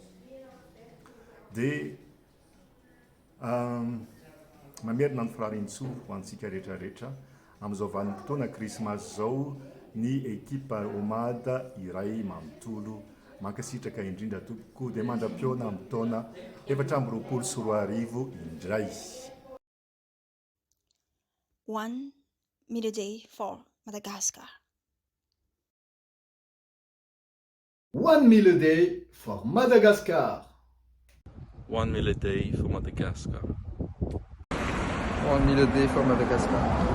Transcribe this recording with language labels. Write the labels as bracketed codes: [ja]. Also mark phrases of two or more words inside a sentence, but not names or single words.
[mg] Dia mamerina ny firarian-tsoa ho antsika rehetrarehetra amin'izao vanim-potoana krismasy izao ny ekipa homada iray manontolo mankasitraka indrindra tokoa dia mandram-piona amin'ny taona 2020 indray. [en] 1 million day for Madagascar. 1 million day for Madagascar. 1 million day for Madagascar. 1 million day for Madagascar.